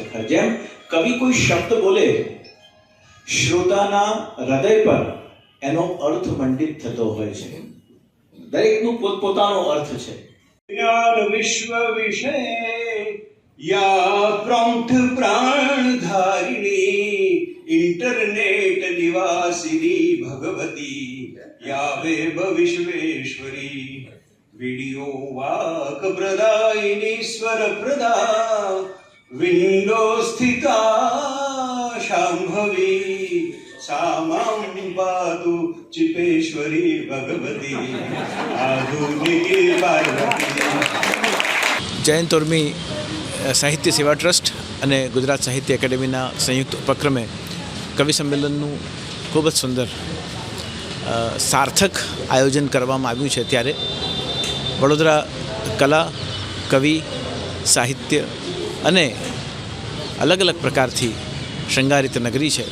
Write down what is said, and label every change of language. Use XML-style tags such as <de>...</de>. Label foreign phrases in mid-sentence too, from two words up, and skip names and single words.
<gu>જેમ કવિ કોઈ શબ્દ બોલે, શ્રોતાના હૃદય પર એનો અર્થ મંડિત થતો હોય છે. દરેકનું પોતપોતાનો અર્થ છે.</gu> <sa>ज्ञान विश्व विषय या प्रौढ प्राणधारिणी इंटरनेट निवासिनी भगवती यावेव विश्वेश्वरी वीडियो वाक प्रदायिनी स्वर प्रदा विंडो स्थिता शांभवी सामां पातु चिपेश्वरी भगवती आधुनिकी पार्वती.</sa> <gu>જયંત તોરમી સાહિત્ય સેવા ટ્રસ્ટ અને ગુજરાત સાહિત્ય એકેડેમીના સંયુક્ત ઉપક્રમે કવિ સંમેલનનું ખૂબ જ સુંદર સાર્થક આયોજન કરવામાં આવ્યું છે. ત્યારે વડોદરા કલા, કવિ, સાહિત્ય અને અલગ અલગ પ્રકારથી શૃંગારિત નગરી છે.</gu>